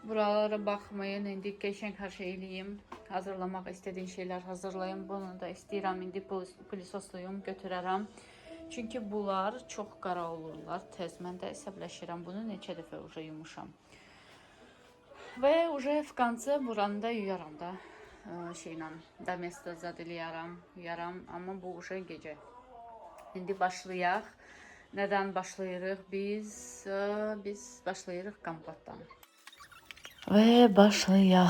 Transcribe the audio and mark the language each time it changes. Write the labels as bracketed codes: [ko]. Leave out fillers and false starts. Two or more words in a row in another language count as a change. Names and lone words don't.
[az] Buralara baxmayın. İndi qəşəng hər şey eləyim. Hazırlamaq istədiyim şeylər hazırlayım. Bunu da istəyirəm indi pilisosluyum, götürərəm. Çünki bunlar çox qara olurlar. Tez mən də əsəbləşirəm. Bunu neçə dəfə уже yumuşam. Və [ru] уже в конце [az] buranı da yuyaram da şeylə, domestos zad eləyərəm, yuyaram, amma bu уже gecə. İndi başlayaq. Nədən başlayırıq? Biz başlayırıq kompotdan. Və başlayaq.